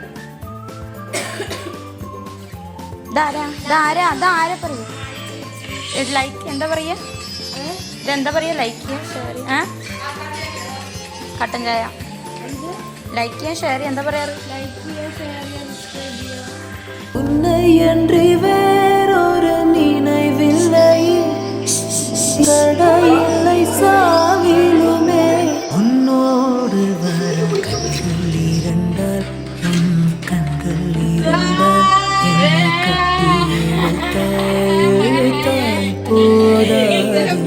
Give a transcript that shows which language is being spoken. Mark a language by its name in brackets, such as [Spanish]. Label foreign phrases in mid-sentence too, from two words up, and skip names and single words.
[Malayalam] ഇതാരാ പറയൂ. ലൈക്ക് എന്താ പറയുക, ഇതെന്താ പറയുക? ലൈക്ക് ചെയ്യാൻ ഷെയർ ചെയ്യാൻ, കട്ടൻ ചായ ലൈക്ക് ചെയ്യാൻ ഷെയർ ചെയ്യാൻ എന്താ പറയാറ്? [Tamil] ഉന്നയன்றி வேறொரு நினைவில்லை தடையில்லை சாவிலுமே உன்னோடு வர கண்கள் இரண்டால் உன் கண்கள் இரண்டால் என்னை கட்டி இழுத்தாய் போதாது.